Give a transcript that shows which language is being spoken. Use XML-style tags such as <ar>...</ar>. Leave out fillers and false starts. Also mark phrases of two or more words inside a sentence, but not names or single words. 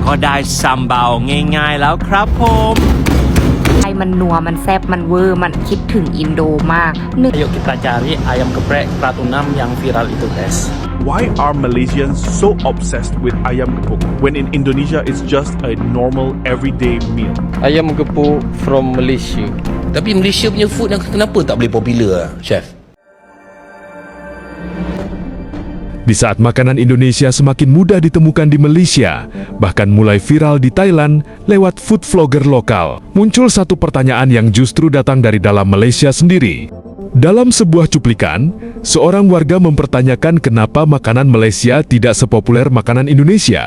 <th>ก็ได้ซัมบาวง่ายๆแล้วครับผม ไอมันนัวมันแซ่บมันเวอร์มันคิดถึงอินโดมาก</th> <id>Ayo kita cari ayam geprek Pratunam yang viral itu guys.</id> <en>Why are Malaysians so obsessed with</en> <ms>ayam gepuk</ms> <en>when in Indonesia it's just a normal everyday meal?</en> <ms>Ayam gepuk</ms> <en>from Malaysia.</en> <ms>Tapi Malaysia punya food kenapa tak boleh popular, Chef?</ms> <id>Di saat makanan Indonesia semakin mudah ditemukan di Malaysia, bahkan mulai viral di Thailand lewat food vlogger lokal, muncul satu pertanyaan yang justru datang dari dalam Malaysia sendiri. Dalam sebuah cuplikan, seorang warga mempertanyakan kenapa makanan Malaysia tidak sepopuler makanan Indonesia.</id>